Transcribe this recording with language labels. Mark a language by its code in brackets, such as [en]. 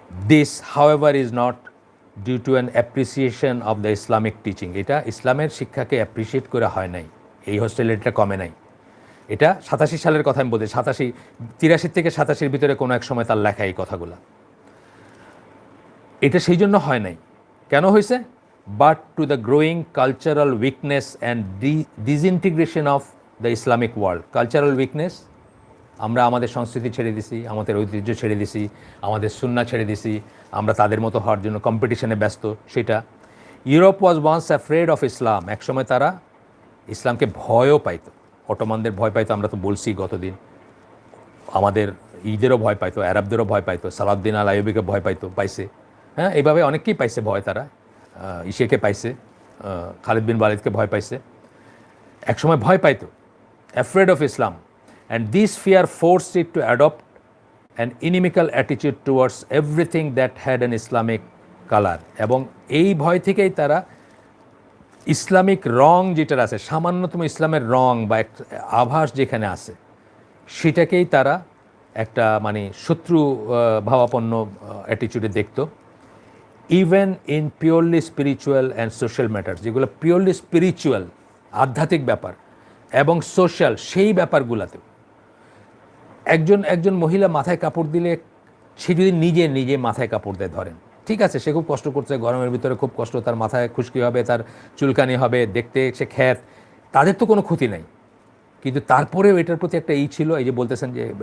[en] This, however, is not due to an appreciation of the Islamic teaching. [bn] এটা ইসলামের শিক্ষাকে appreciate করে হয় নাই, এই হস্টেলিটিটা কমে নাই। এটা 87 সালের কথা আমি বলতে, 83 থেকে 87 ভিতরে কোনো এক সময় তার লেখা এই কথাগুলো। এটা সেই জন্য হয় নাই, কেন হয়েছে? [en] But to the growing cultural weakness and disintegration of the Islamic world. [bn] Cultural weakness, আমরা আমাদের সংস্কৃতি ছেড়ে দিছি, আমাদের ঐতিহ্য ছেড়ে দিছি, আমাদের সুন্নাহ ছেড়ে দিছি, আমরা তাদের মতো হওয়ার জন্য কম্পিটিশনে ব্যস্ত। সেটা [en] Europe was once afraid of Islam. [bn] একসময় তারা ইসলামকে ভয়ও পাইতো, অটোমানদের ভয় পাইতো, আমরা তো বলছি গতদিন। আমাদের ঈদেরও ভয় পাইতো, আরবদেরও ভয় পাইতো, সালাউদ্দিন আল আইয়ুবিকে ভয় পাইছে, হ্যাঁ, এইভাবে অনেককেই পাইছে ভয়। তারা ইসেকে পাইছে, খালিদ বিন ওয়ালিদকে ভয় পাইছে, একসময় ভয় পাইতো, [en] Afraid of Islam. And this fear forced it to adopt an inimical attitude towards everything that had an Islamic color. [bn] এবং এই ভয় থেকেই তারা ইসলামিক রং যেটা আছে, সামান্যতম ইসলামের রং বা একটা আভাস যেখানে আছে, সেটাকেই তারা একটা মানে শত্রু ভাবাপন্ন অ্যাটিচিউডে দেখত। [en] even in purely spiritual and social matter, [bn] যেগুলো পিওরলি স্পিরিচুয়াল, আধ্যাত্মিক ব্যাপার, এবং সোশ্যাল, সেই ব্যাপারগুলোতেও একজন মহিলা মাথায় কাপড় দিলে, সে যদি নিজে মাথায় কাপড় দেয়, ধরেন, ঠিক আছে, সে খুব কষ্ট করছে, গরমের ভিতরে খুব কষ্ট, তার মাথায় খুশকি হবে, তার চুলকানি হবে, দেখতে সে খ্যাত, তাদের তো কোনো ক্ষতি নাই, কিন্তু তারপরেও এটার প্রতি একটা ছিল, এই যে বলতেছেন যে